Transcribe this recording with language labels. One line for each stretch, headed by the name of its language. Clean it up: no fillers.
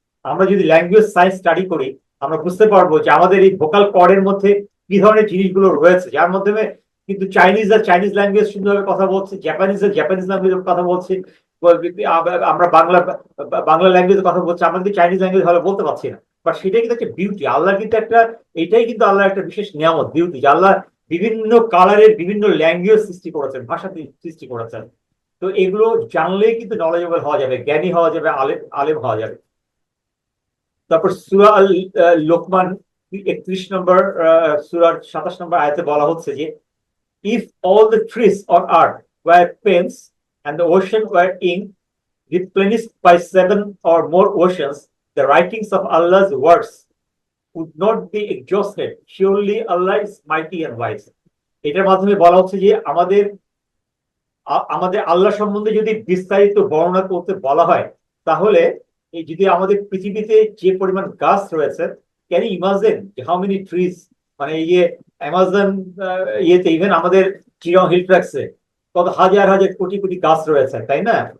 Bangla: আমরা যদি language science study করি আমরা বুঝতে পারবো যে আমাদের এই ভোকাল কর্ডের মধ্যে কি ধরনের জিনিসগুলো রয়েছে, যার মাধ্যমে কিন্তু চাইনিজরা চাইনিজ ল্যাঙ্গুয়েজ সুন্দরভাবে কথা বলছে, জাপানিজরা জাপানিজ ল্যাঙ্গুয়েজ কথা বলছে, আমরা বাংলা ল্যাঙ্গুয়েজে কথা বলছি, আমরা কিন্তু চাইনিজ ল্যাঙ্গুয়েজ ভালো বলতে পারছি না। বাট সেটাই কিন্তু একটা বিউটি, আল্লাহ কিন্তু একটা, এটাই কিন্তু আল্লাহ একটা বিশেষ নিয়ামত, বিউটি, যে আল্লাহ বিভিন্ন কালারের বিভিন্ন ল্যাঙ্গুয়েজ সৃষ্টি করেছেন, ভাষা সৃষ্টি করেছেন। তো এগুলো জানলেই কিন্তু নলেজেবল হওয়া যাবে, জ্ঞানী হওয়া যাবে, আলেম হওয়া যাবে। তারপর সূরা আল লোকমান 31 নম্বর সূরার 27 নম্বর আয়াতে বলা হচ্ছে যে
English: if all the trees on earth were pens and the ocean were ink replenished by 7 or more oceans, the writings of Allah's words would not be exhausted. Surely Allah is mighty and wise.
Bangla: এটার মাধ্যমে বলা হচ্ছে যে আমাদের আল্লাহ সম্বন্ধে যদি বিস্তারিত বর্ণনা করতে বলা হয়, তাহলে এই যদি আমাদের পৃথিবীতে যে পরিমাণ গাছ রয়েছে,
English: can you imagine how many trees,
Bangla: মানে এই যে অ্যামাজন ইয়েতে, ইভেন আমাদের চিরং হিল ট্র্যাক্সে কত হাজার হাজার কোটি কোটি গাছ রয়েছে, তাই না?